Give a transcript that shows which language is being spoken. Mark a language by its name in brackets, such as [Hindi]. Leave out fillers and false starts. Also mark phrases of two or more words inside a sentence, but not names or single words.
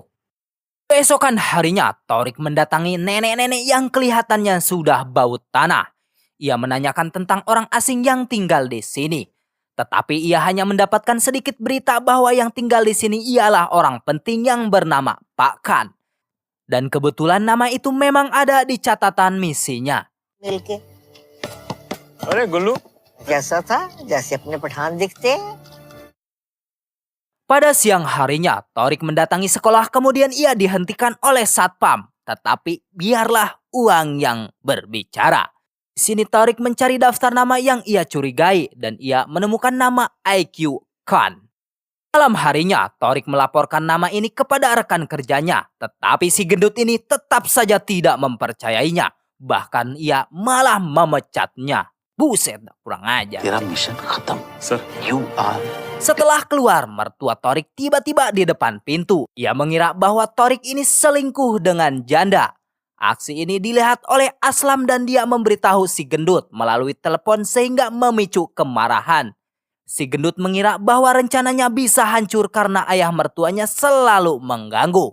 [Indonesian] Keesokan harinya, Torik mendatangi nenek-nenek yang kelihatannya sudah bau tanah. Ia menanyakan tentang orang asing yang tinggal di sini. Tetapi ia hanya mendapatkan sedikit berita bahwa yang tinggal di sini ialah orang penting yang bernama Pak Khan. Dan kebetulan nama itu memang ada di catatan misinya. [Hindi] मिलके अरे गुल्लू जैसा था जैसे अपने पठान दिखते हैं। [Indonesian] Pada siang harinya, Torik mendatangi sekolah kemudian ia dihentikan oleh satpam. Tetapi biarlah uang yang berbicara. Di sini Torik mencari daftar nama yang ia curigai dan ia menemukan nama IQ Khan. Malam harinya, Torik melaporkan nama ini kepada rekan kerjanya. Tetapi si gendut ini tetap saja tidak mempercayainya. Bahkan ia malah memecatnya. Buset, kurang ajar. [Hindi] तेरा मिशन खत्म सर [English] you are [Indonesian] Setelah keluar, mertua Torik tiba-tiba di depan pintu. Ia mengira bahwa Torik ini selingkuh dengan janda. Aksi ini dilihat oleh Aslam dan dia memberitahu si gendut melalui telepon sehingga memicu kemarahan. Si gendut mengira bahwa rencananya bisa hancur karena ayah mertuanya selalu mengganggu.